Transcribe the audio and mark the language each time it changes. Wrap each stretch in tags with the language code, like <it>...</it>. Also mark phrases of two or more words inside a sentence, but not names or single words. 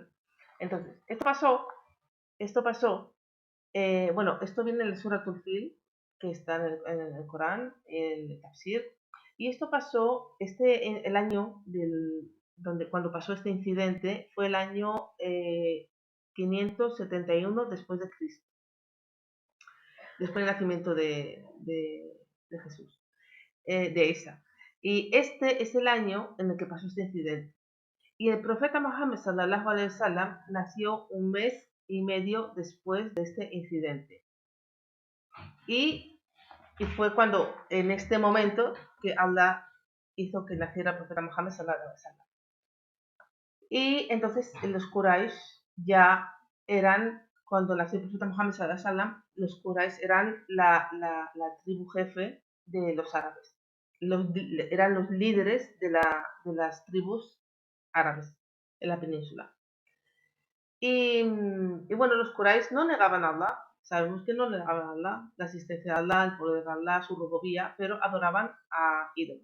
<es>Entonces, esto pasó, bueno, esto viene en el Suratul Fil, que está en el Corán, en el Tafsir, y esto pasó, el año cuando pasó este incidente, fue el año 571 después de Cristo, después del nacimiento de Jesús, de Isa. Y este es el año en el que pasó este incidente. Y el profeta Muhammad</es> <ar>صلى الله عليه وسلم</ar> <es>nació un mes y medio después de este incidente. Y fue cuando, en este momento, que Allah hizo que naciera el profeta Muhammad</es> <ar>صلى الله عليه وسلم.</ar> <es>Y entonces los Quraysh ya eran, cuando nació el profeta Muhammad</es> <ar>صلى الله عليه وسلم,</ar> <es>los Quraysh eran la tribu jefe de los árabes. Eran los líderes de las tribus árabes en la península. Y bueno, los Quraysh no negaban a Allah, sabemos que no negaban a Allah, la existencia de Allah, el poder de Allah, su rububía, pero adoraban a ídolos.</es>